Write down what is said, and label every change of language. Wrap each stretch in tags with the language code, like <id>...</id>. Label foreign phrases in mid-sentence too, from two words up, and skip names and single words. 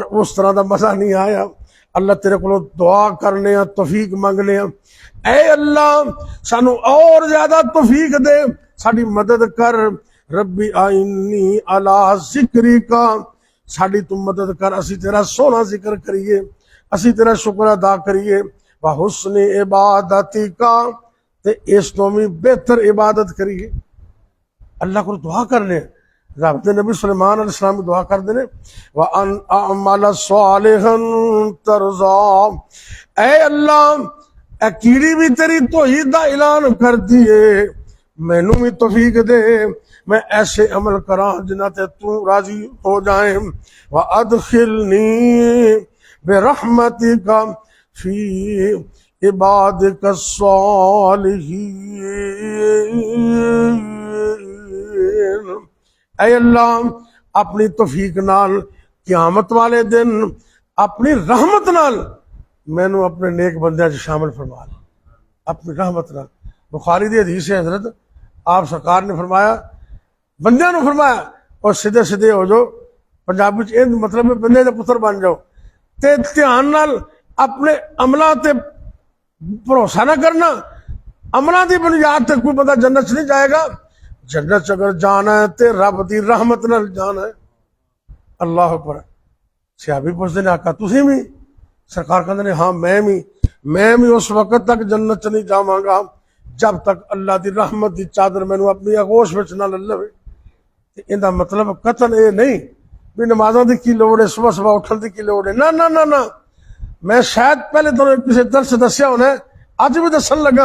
<pa>اس طرح دا مزہ نہیں آیا، اللہ تیرے کو دعا کرنے ہاں توفیق منگنے ہاں، اے اللہ سانو اور زیادہ توفیق دے، ساڈی مدد کر،</pa> <ar>ربی آئینی علی ذکری کا،</ar> <pa>ساڈی تو مدد کر، اسی تیرا سونا ذکر کریے، اسی تیرا شکر ادا کریے،</pa> <ar>وحسن عبادتی کا،</ar> <pa>تے اس تو بھی بہتر عبادت کریے۔ اللہ کو دعا کرنے، رب دے نبی سلیمان علیہ السلام دعا کر دینے</pa> <ar>وَأَنْ أَعْمَلَ صَالِحًا تَرْضَىٰ،</ar> <pa>اے اللہ اے کیڑی بھی تیری توحید دا اعلان کر دیے، مینوں بھی توفیق دے میں ایسے عمل کراں جنہاں تے تو راضی ہو جائیں،</pa> <ar>وَأَدْخِلْنِي بِرَحْمَتِكَ فِي عِبَادِكَ الصَّالِحِينَ،</ar> <pa>اے اللہ اپنی توفیق نال قیامت والے دن اپنی رحمت نال مینوں اپنے نیک بندیاں شامل فرما لے، اپنی رحمت نال۔ بخاری دی حدیث ہے، حضرت آپ سرکار نے فرمایا بندیاں نو فرمایا اور سیدھے سیدھے ہو جاؤ، پنجابی چ مطلب بندے دے پتر بن جاؤ، تے دھیان نال اپنے عملاں تے بھروسہ نہ کرنا، عملاں دی بنیاد تے کوئی بندہ جنت نہیں جائے گا، جنت اگر جانا ہے تے رب دی رحمت نال جانا ہے۔</pa> <ar>اللہ اکبر،</ar> <pa>صحابی پوچھتے نے آقا تسی بھی؟ سرکار کہندے نے ہاں میں بھی اس وقت تک جنت نہیں جاواں گا جب تک اللہ دی رحمت دی چادر مینوں اپنی آغوش وچ نہ لے۔ ان دا مطلب قطن یہ نہیں بھی نمازوں دی کی لوڑ ہے، صبح صبح اٹھن دی کی لوڑ ہے، نہ نہ نہ نہ، میں شاید پہلے تو کسی درس دسیا ہونا ہے، اج بھی دسن لگا۔</pa>